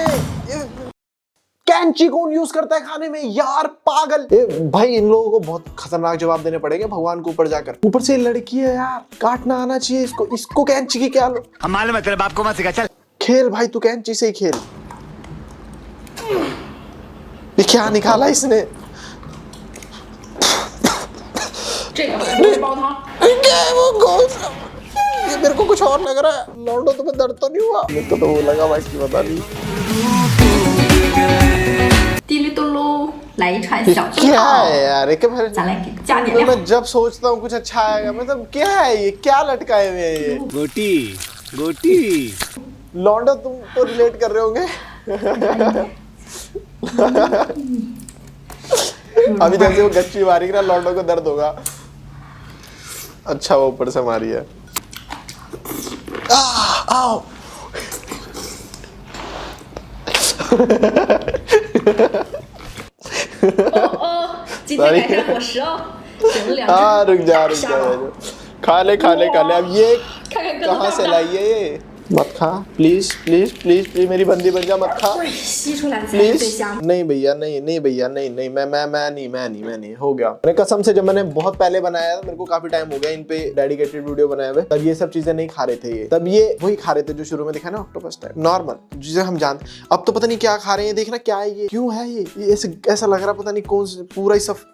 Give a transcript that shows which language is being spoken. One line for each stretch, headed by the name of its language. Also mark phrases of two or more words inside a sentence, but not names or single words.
Hindi: कैंची कौन यूज करता है खाने में यार, पागल। भाई इन लोगों को बहुत खतरनाक जवाब देने पड़ेंगे भगवान को ऊपर जाकर। ऊपर से लड़की है यार, काटना आना चाहिए इसको, इसको कैंची की क्या लो। हम मालूम है तेरे बाप को मत सिखा, चल खेल भाई तू कैंची से ही खेल। ये क्या निकाला इसने?
Chinese: 这个我煲汤。
Hindi: क्या है वो कौन सा? ये मेरे को कुछ और लग रहा है। लौंडो तुम्हें दर्द तो नहीं हुआ? मेरे को तो वो लगा भाई की पता नहीं
Chinese: 滴哩嘟噜，来一串小猪
Hindi: क्या
Chinese: 脑
Hindi: है，यार एक बार
Chinese: 咱来给加点
Hindi: तो
Chinese: 料。
Hindi: मैं जब सोचता हूँ कुछ अच्छा आएगा, मतलब क्या है ये, क्या लटकाए हुए हैं ये? गोटी गोटी लौंडो तुम तो रिलेट कर रहे होंगे। अभी जैसे वो गच्ची मारी ना, लौंडो को दर्द होगा। अच्छा वो ऊपर से मारी है। आओ
Chinese: 今天改善伙食哦，整了两
Hindi: हाँ
Chinese: 只
Hindi: रुक जा रुक
Chinese: 沙
Hindi: जा
Chinese: 堡，
Hindi: खा ले खा ले खा ले। अब ये
Chinese: 看看哥
Hindi: कहाँ
Chinese: 的
Hindi: से
Chinese: 办
Hindi: लाई
Chinese: 法。
Hindi: है ये? मत खा प्लीज प्लीज प्लीज प्लीज, मेरी बंदी बन जा, मत खा
Chinese: 对，吸出来的才是最
Hindi: प्लीज।
Chinese: 香。
Hindi: नहीं भैया नहीं नहीं भैया नहीं नहीं, मैं नहीं हो गया। मैंने कसम से, जब मैंने बहुत पहले बनाया था, मेरे को काफी टाइम हो गया इन पे
English: dedicated video
Hindi: बनाए हुए, तब ये सब चीजें नहीं खा रहे थे ये। तब ये वही खा रहे थे जो शुरू में दिखा ना,
English: octopus type normal,
Hindi: जिसे हम जानते। अब तो पता नहीं क्या खा रहे हैं, देखना क्या है ये, क्यों है ये ऐसे, ऐसा लग रहा पता नहीं कौन से, पूरा ही सब।